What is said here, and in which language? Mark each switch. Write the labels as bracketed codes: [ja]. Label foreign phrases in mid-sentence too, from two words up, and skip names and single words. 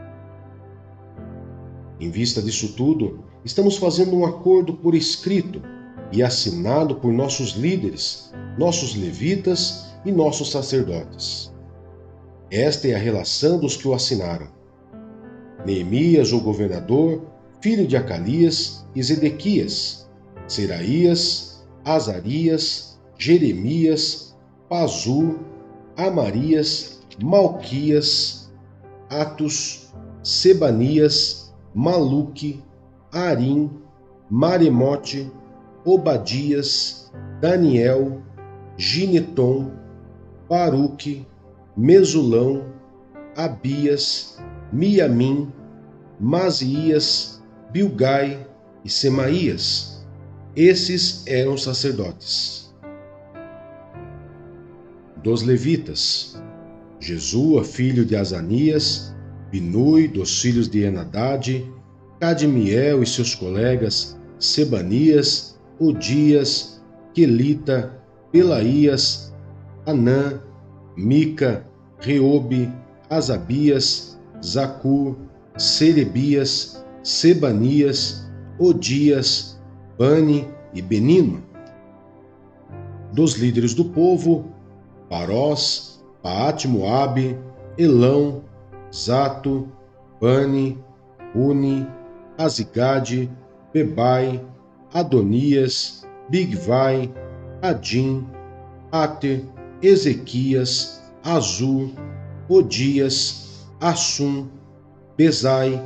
[pt] Em vista disso tudo, estamos fazendo um acordo por escrito e assinado por nossos líderes, nossos levitas e nossos sacerdotes. Esta é a relação dos que o assinaram: Neemias, o governador, filho de Acalias, e Zedequias, Seraías, Azarias, Jeremias, Pazur, Amarias, Malquias, Atos, Sebanias, Maluque, Arim, Maremote, Obadias, Daniel, Gineton, Baruque, Mesulão, Abias, Miamim, Mazias, Bilgai e Semaías. Esses eram os sacerdotes. Dos levitas: Jesua, filho de Azanias, Binui, dos filhos de Enadade, Cadmiel e seus colegas, Sebanias, Odias, Quelita, Pelaías, Anã, Mica, Reobe, Asabias, Zacur, Serebias, Sebanias, Odias, Bani e Benino. Dos líderes do povo: Parós, Paate-Moabe, Elão, Zato, Bani, Uni, Azigade, Bebai, Adonias, Bigvai, Adim, Ater, Ezequias, Azur, Odias, Assum, Bezai,